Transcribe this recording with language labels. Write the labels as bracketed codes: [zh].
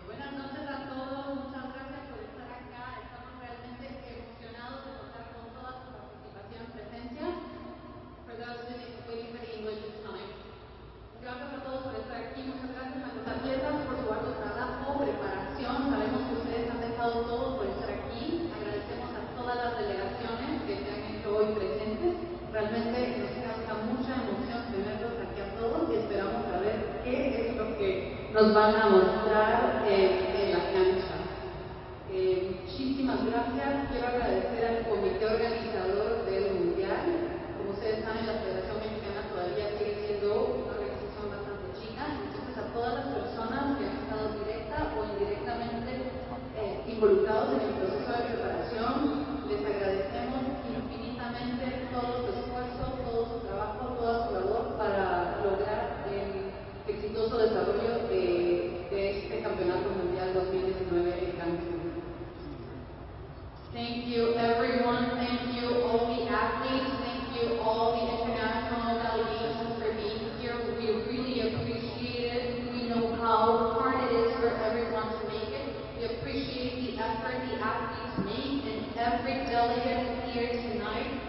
[es] Buenas noches a todos, muchas gracias por estar acá. Estamos realmente emocionados de contar con toda su participación y presencia. [en] For those waiting for the English this time. [es] Gracias a todos por estar aquí, muchas gracias a los atletas por su arduo trabajo, preparación. Sabemos que ustedes han dejado todo por estar aquí. Agradecemos a todas las delegaciones que se han hecho hoy presentes. Realmente nos causa mucha emoción tenerlos aquí a todos y esperamos saber qué es lo que nos van a mostrar en la cancha. Muchísimas gracias. Quiero agradecer al comité organizador del Mundial. Como ustedes saben, la Federación Mexicana todavía sigue siendo una organización bastante chica. Entonces, a todas las personas que han estado directa o indirectamente involucrados en el proceso de preparación, les agradecemos infinitamente todo su esfuerzo, todo su trabajo, toda su labor para lograr el exitoso desarrollo de este Campeonato Mundial 2019 en Cancún. [en] Thank you everyone, thank you all the athletes, thank you all the international delegations for being here. We really appreciate it. We know how hard it is for everyone to make it. We appreciate the effort the athletes make and every delegate here tonight.